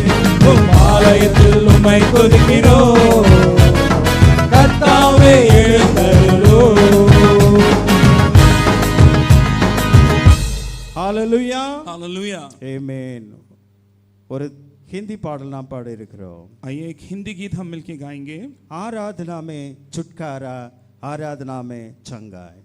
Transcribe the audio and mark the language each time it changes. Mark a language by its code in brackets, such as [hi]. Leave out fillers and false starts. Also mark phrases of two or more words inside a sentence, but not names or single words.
[ta] ஆலயத்தில் உம்மை துதிக்கிறோம் கர்த்தாவே எழுந்தருளும். ஹalleluya [hi] हालेलुया। [ta] आमेन। ஒரு हिंदी பாடல் நாம் பாட இருக்கிறோம். [hi] आइए एक हिंदी गीत हम मिलके गाएंगे। आराधना में छुटकारा, आराधना में चंगाई।